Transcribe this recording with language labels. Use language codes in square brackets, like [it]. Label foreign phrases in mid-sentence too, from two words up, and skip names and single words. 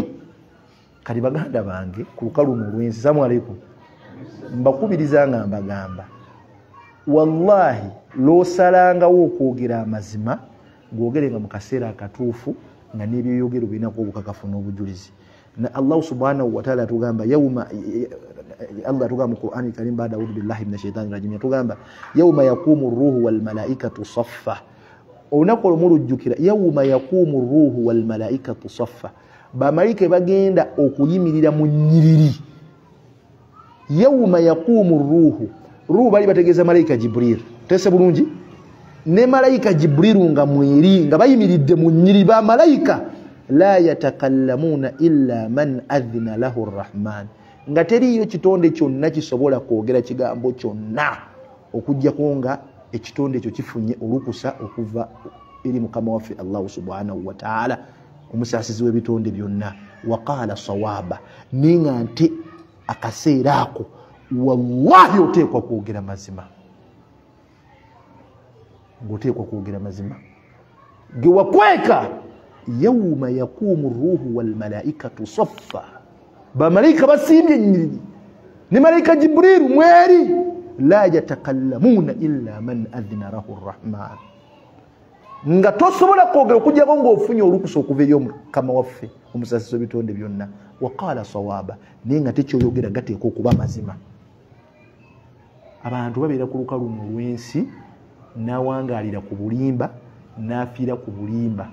[lg] Kali baganda bange ku lukalu olwensi, [ar] سلام عليكم, [lg] mbakubiriza nga mbagamba wallahi loosalangawo okwogera amazima ng'ogerenga mu kaseera akatuufu nga n'ebyoyogero birinako obukakafu n'obujulizi. [ar] Na الله سبحانه وتعالى [lg] atugamba Allah atugamba mu [ar] قرآن كريم بعد أعوذ بالله من الشيطان الرجيم, atugamba يوم يقوم الروح والملائكة صفا. [lg] Olunaku olumulujjukira [ar] يوم يقوم الروح والملائكة صفا, [lg] bamalayika bagenda okuyimirira mu nnyiriri. [ar] يوم يقوم الروح [lg] bali bategeeza malayika Jibril, tese bulungi, ne malayika Jibril nga mweri nga bayimiridde mu nnyiriri. Ba malayika [ar] لا يتكلمون إلا من أذن له الرحمن, [lg] nga teriyo kitonde kyonna kisobola kwogera kigambo kyonna okujjako nga ekitonde ekyo kifunye olukusa okuva eri mukama waffe Allah [ar] سبحانه وتعالى, [lg] omusaasizi w'ebitonde byonna. [ar] وقال صوابا, [lg] ninga nte akaseera ako wallahi oteekwa kwogera mazima, ngoteekwa kwogera mazima ge wakweka. [ar] يوم يقوم الروح والملائكة صفا, [lg] bamalayika basimbye nnyiriri ne malayika Jibril mweri. [ar] لا يتكلمون إلا من أذن له الرحمن, [lg] nga tosobola kwogera okujjako ng'ofunye olukusa okuva eri omukama waffe omusaasizi w'ebitonde byonna. [ar] وقال صوابا, [lg] naye nga tekyoyogera gateeka okuba mazima. Abantu babeera ku lukalu olwensi, n'awangaalira ku bulimba n'afiira ku bulimba.